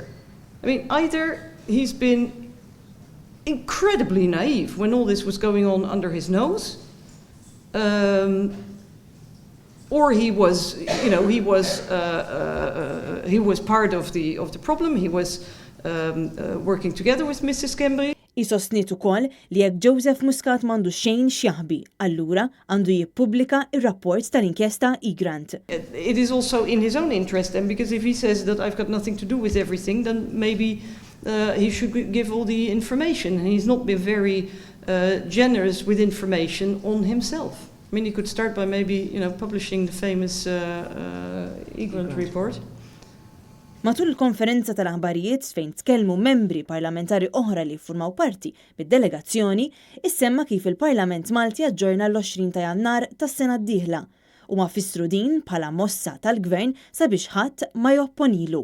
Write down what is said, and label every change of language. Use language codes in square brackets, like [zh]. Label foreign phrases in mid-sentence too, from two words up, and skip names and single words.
[en] Either he's been incredibly naive when all this was going on under his nose, or he was part of the problem. He was working together with Mrs. Schembri. [mt] Isostniet ukoll li jekk Joseph Muscat m'għandu xejn x'jaħbi, allura għandu jippubblika ir-rapport tal-inkjesta e-Grant. [en] It is also in his own interest, and because if he says that I've got nothing to do with everything, then maybe he should give all the information. And he's not been very generous with information on himself. He could start by maybe publishing the famous e-Grant report. [mt] Matul il-konferenza tal-aħbarijiet fejn tkellmu membri parlamentari oħra li jiffurmaw parti bid-delegazzjoni, issemma kif il-Parlament Malti aġġorna l-20 ta' Jannar tas-sena d-dieħla u ma fissru din bħala mossa tal-Gvern sabiex ħadd ma jopponilu.